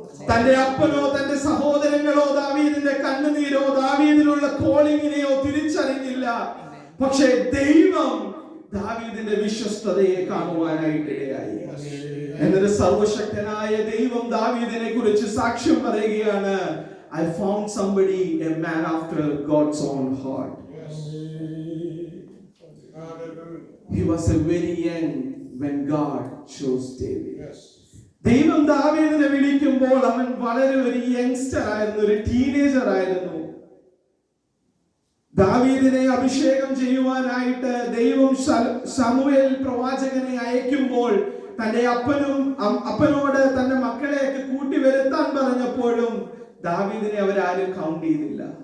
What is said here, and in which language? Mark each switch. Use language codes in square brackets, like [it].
[ml] തന്റെ അപ്പനോ തന്റെ സഹോദരങ്ങളോ ദാവീദിന്റെ കണ്ണുനീരോ ദാവീദിനുള്ള കോളിങ്ങിനെയോ തിരിച്ചറിഞ്ഞില്ല. പക്ഷേ ദൈവം ദാവീദിന്റെ വിശ്വസ്തതയെ കാണുവാനായിട്ടിടയായി. എന്നിട്ട് സർവശക്തനായ ദൈവം ദാവീദിനെ കുറിച്ച് സാക്ഷ്യം പറയുകയാണ്, [en] I found somebody, a man after God's own heart. He was a very young when God chose David. [ml] ദൈവം ദാവീദിനെ വിളിക്കുമ്പോൾ അവൻ വളരെ ഒരു യങ്സ്റ്റർ ആയിരുന്നു, ഒരു ടീനേജർ ആയിരുന്നു. ദാവീദിനെ അഭിഷേകം ചെയ്യുവാനായിട്ട് ദൈവം ശമൂവേൽ പ്രവാചകനെ അയക്കുമ്പോൾ തന്റെ അപ്പനോട് തന്റെ മക്കളെയൊക്കെ കൂട്ടി വരുത്താൻ പറഞ്ഞപ്പോഴും ദാവീദിനെ അവരാരും കൗണ്ട് ചെയ്തില്ല.